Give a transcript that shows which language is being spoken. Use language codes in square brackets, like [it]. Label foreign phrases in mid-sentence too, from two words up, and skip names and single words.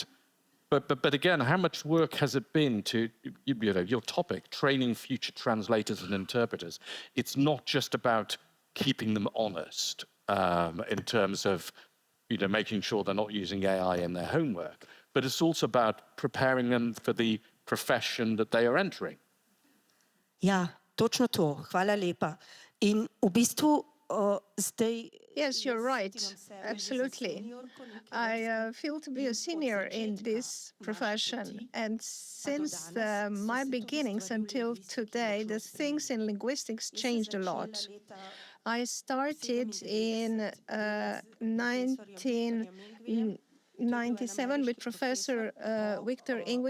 [en] But again, how much work has it been to, your topic, training future translators and interpreters? It's not just about keeping them honest in terms of, making sure they're not using AI in their homework, but it's also about preparing them for the profession that they are entering. [sl] Ja, točno to. Hvala lepa. In v bistvu zdaj... [en] Yes, you're right. Absolutely. I feel to be a senior in this profession. And since my beginnings until today, the things in linguistics changed a lot. I started in 1997 with Professor Victor Ingui.